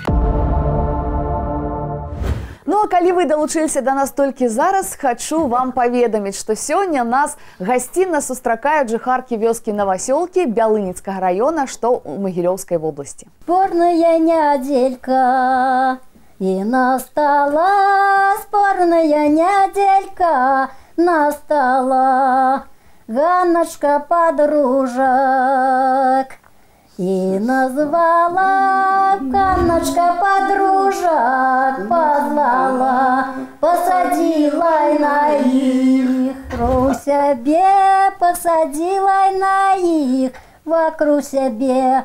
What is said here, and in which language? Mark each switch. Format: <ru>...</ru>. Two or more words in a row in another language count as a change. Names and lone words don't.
<be>Ну а калі вы далучыліся да нас толькі зараз, хачу вам паведаміць, што сёння нас гасцінна сустракаюць жыхаркі вёскі Новасёлкі Бялынінскага раёна, што ў Магілёўскай вобласці. Спорная няделька и настала, спорная няделька настала, Ганночка подружек. И назвала Ганночка подружек, позвала, посадила на их, вокруг себе посадила на их, вокруг себе.</be>